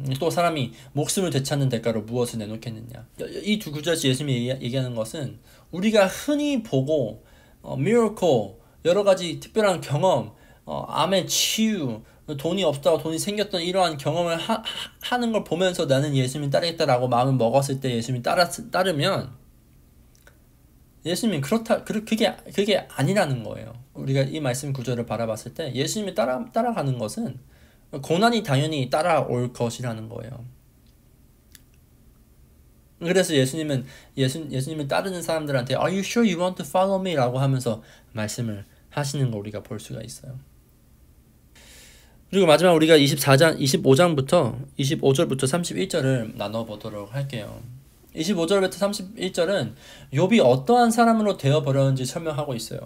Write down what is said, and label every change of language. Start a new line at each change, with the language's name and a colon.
Korean: 또 사람이 목숨을 되찾는 대가로 무엇을 내놓겠느냐. 이 두 구절에서 예수님이 얘기하는 것은 우리가 흔히 보고 miracle, 여러 가지 특별한 경험, 암의 치유, 돈이 없다고 돈이 생겼던 이러한 경험을 하는 걸 보면서 나는 예수님 따르겠다라고 마음을 먹었을 때 예수님 따르면 예수님이 그게 아니라는 거예요. 우리가 이 말씀 구절을 바라봤을 때 예수님이 따라가는 것은 고난이 당연히 따라올 것이라는 거예요. 그래서 예수님을 따르는 사람들한테
English: Are you sure you want to follow me?
Korean: 라고 하면서 말씀을 하시는 거 우리가 볼 수가 있어요. 그리고 마지막 우리가 25절부터 31절을 나눠보도록 할게요. 25절부터 31절은 욥이 어떠한 사람으로 되어버렸는지 설명하고 있어요.